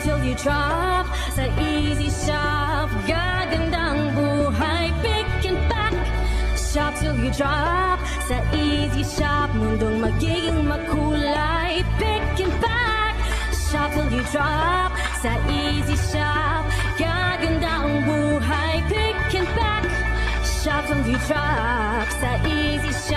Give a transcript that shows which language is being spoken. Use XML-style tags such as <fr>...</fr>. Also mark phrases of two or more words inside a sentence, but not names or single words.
<en>you drop.</en> <tl>Sa Easy Shop, gagandang buhay.</tl> <en>Pick and pack, shop till you drop.</en> <tl>Sa Easy Shop, mundong magiging makulay.</tl> <en>Pick and pack, shop till you drop.</en> <tl>Sa Easy Shop, gagandang buhay.</tl> <en>Pick and pack, shop till you drop.</en> <tl>Sa Easy</tl>